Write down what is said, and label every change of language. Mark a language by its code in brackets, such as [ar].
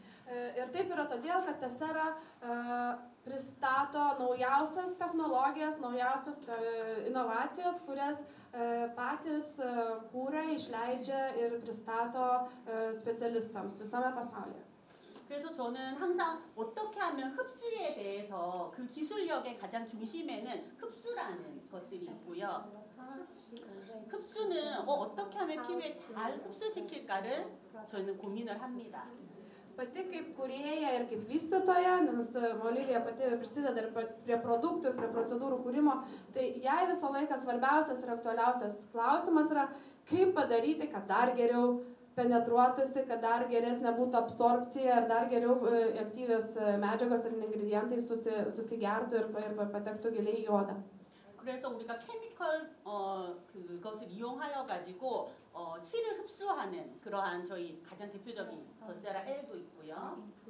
[lt] Ir taip yra todėl, kad Tessera pristato naujausias technologijas, naujausias inovacijas, kurias patys kūrė, išleidžia ir pristato specialistams visame pasaulyje. [ko] 그래서 저는 항상 어떻게 하면 흡수에 대해서 그 기술력의 가장 중심에는 흡수라는 것들이 있고요. 흡수는 어떻게 하면 피부에 잘 흡수시킬까를 저는 고민을 합니다. [lt] Pati kaip kūrėja ir kaip vystytoja, nes Olivija pati prisideda ir prie produktų ir prie procedūrų kūrimo, tai jai visą laiką svarbiausias ir aktualiausias klausimas yra, kaip padaryti, kad dar geriau penetruotųsi, kad dar geresnė būtų absorpcija ir dar geriau aktyvios medžiagos ir ingredientai susigertų ir patektų giliai į odą. [ko] 그래서 우리가 케미컬 그것을 이용하여 가지고 실을 흡수하는 그러한 저희 가장 대표적인 더세라 L도 있고요.